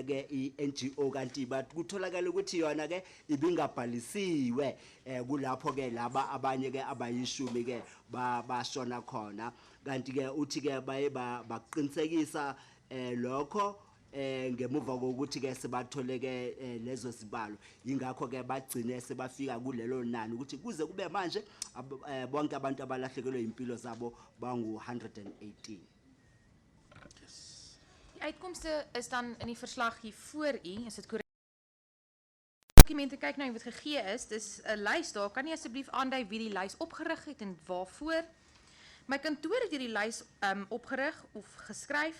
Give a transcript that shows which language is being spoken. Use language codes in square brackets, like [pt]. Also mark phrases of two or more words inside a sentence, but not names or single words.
[zu] ke iNGO kanti kutholakala ukuthi yona ke ibingabhalisiwe kulapho ke laba abanye ke abayishumi ke bashona khona kanti ke uthi ke baye baqinisekisa lokho ngemuva kokuthi ke sebathole ke lezo zibalo ingakho ke bagcine sebafika kulelo nani ukuthi kuze kube manje bonke abantu abalahlekelwe impilo zabo bangu 118 [af] Die uitkomste is dan in die verslag hier voor u, is dit korrek? Dokumente kyk nou wat gegee is, dis 'n lys daar. Kan jy asseblief aandui wie die lys opgerig het en waarvoor? My kantoor het hierdie lys opgerig of geskryf.